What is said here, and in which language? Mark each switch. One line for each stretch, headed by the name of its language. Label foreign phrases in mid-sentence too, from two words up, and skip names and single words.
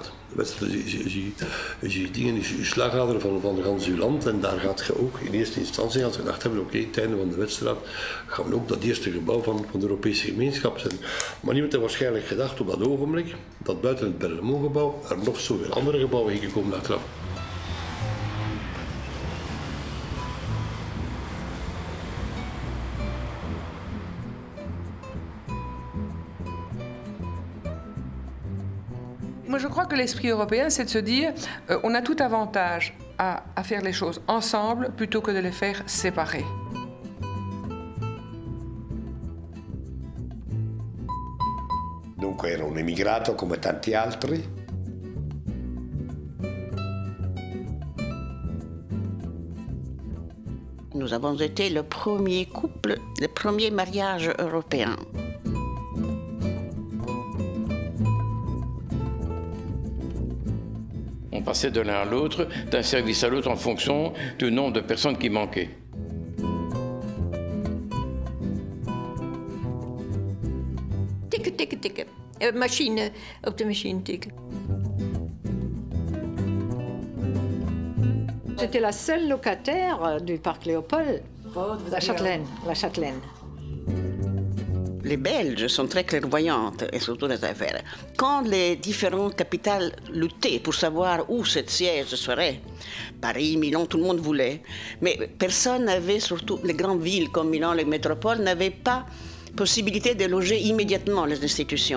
Dutch: De Weststraat is je slagader van de ganse land. En daar gaat je ook in eerste instantie, als we gedacht hebben, oké, het einde van de Weststraat, gaan we ook dat eerste gebouw van de Europese gemeenschap zijn. Maar niemand heeft waarschijnlijk gedacht op dat ogenblik, dat buiten het Berlaymont-gebouw er nog zoveel andere gebouwen gingen komen achteraf.
French: Moi, je crois que l'esprit européen, c'est de se dire on a tout avantage à faire les choses ensemble plutôt que de les faire séparés.
Italian: Dunque ero un emigrato come tanti altri.
French: Nous avons été le premier couple, le premier mariage européen. On passait de l'un à l'autre, d'un service à l'autre en fonction du nombre de personnes qui manquaient.
Dutch: Tikken, tikken, tikken. Machine, op de machine tikken.
French: J'étais la seule locataire du parc Léopold, la Châtelaine. Les Belges sont très clairvoyantes, et surtout les affaires. Quand les différentes capitales luttaient pour savoir où ce siège serait, Paris, Milan, tout le monde voulait, mais personne n'avait, surtout les grandes villes comme Milan, les métropoles, n'avaient pas possibilité de loger immédiatement les institutions.